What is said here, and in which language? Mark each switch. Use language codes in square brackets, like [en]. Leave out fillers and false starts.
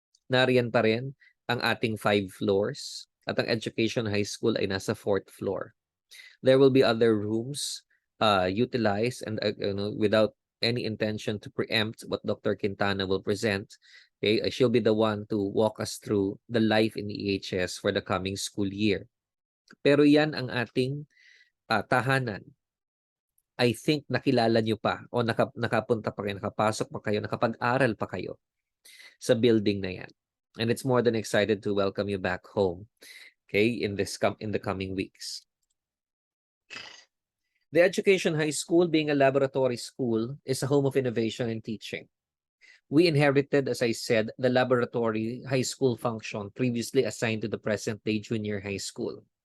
[tl] Nariyan pa rin ang ating 5 floors at ang Education High School ay nasa 4th floor. [en] There will be other rooms utilized and without any intention to preempt what Dr. Quintana will present. Okay, she'll be the one to walk us through the life in EHS for the coming school year. [tl] Pero yan ang ating tahanan. [en] I think [tl] nakilala nyo pa o nakapunta pa kayo, nakapasok pa kayo, nakapag-aral pa kayo sa building na yan. [en] And it's more than excited to welcome you back home, okay, in the coming weeks. The Education High School, being a laboratory school, is a home of innovation and teaching. We inherited, as I said, the laboratory high school function previously assigned to the present-day junior high school.